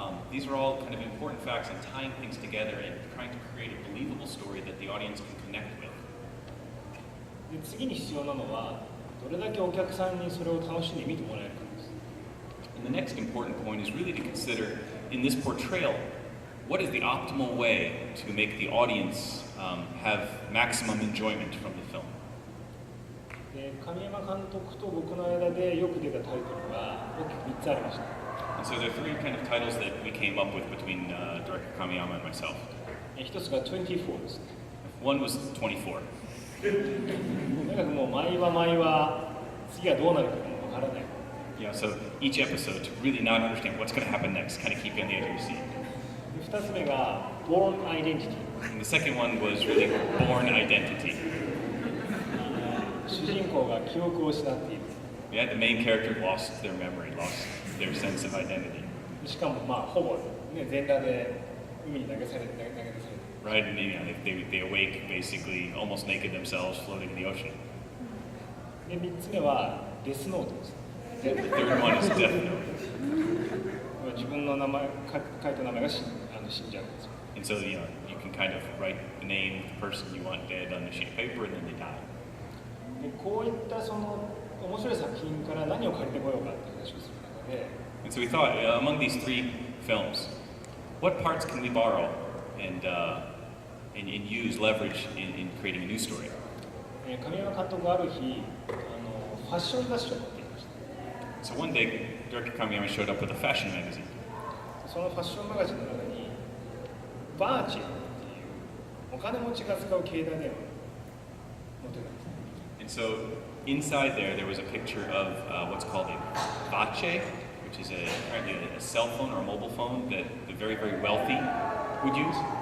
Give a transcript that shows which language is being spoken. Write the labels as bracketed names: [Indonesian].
[English] These are all kind of important facts in tying things together and trying to create a believable story that the audience can connect with. [Japanese] で次に必要なのはどれだけお客さんにそれを楽しんで見てもらえるかです。 [English] And the next important point is really to consider in this portrayal, what is the optimal way to make the audience have maximum enjoyment from the film? [Japanese] で神山監督と僕の間でよく出たタイトルが大きく3つありました。 [English] And so there are three kind of titles that we came up with between director Kamiyama and myself. [Japanese] 一つが24です。 [English] One was 24. [Japanese] とにかくもう毎話次はどうなるかもわからない。 [English] Yeah, so each episode to really not understand what's going to happen next, kind of keep you on the edge of your seat. [Japanese] で2つ目が Born Identity。 [English] And the second one was really born identity. [Japanese] 主人公が記憶を失っている。 [English] Yeah, the main character lost their memory, lost their sense of identity. [Japanese] しかもほぼ、ね、全裸で海に投げ出されて。 [English] Right, and they awake basically almost naked themselves floating in the ocean. [Japanese] で3つ目はデスノートです。 [English] The third one is Death Note. [Japanese] 自分の名前書いた名前が死んじゃうんですよ。 [English] And so, you can kind of write the name of the person you want dead on a sheet of paper and then they die. [Japanese] でこういったその面白い作品から何を借りてこようかって話をする中で、 [English] And so we thought, among these three films, what parts can we borrow and use, leverage in creating a new story? [Japanese] 神山監督がある日ファッション雑誌を持っていました。 [English] So one day, Director Kamiyama showed up with a fashion magazine. [Japanese] そのファッションマガジンの中にバーチェっていうお金持ちが使う携帯電話を持ってたんです。 [English] And so inside there was a picture of what's called a bache, which is apparently a cell phone or a mobile phone that the very, very wealthy would use.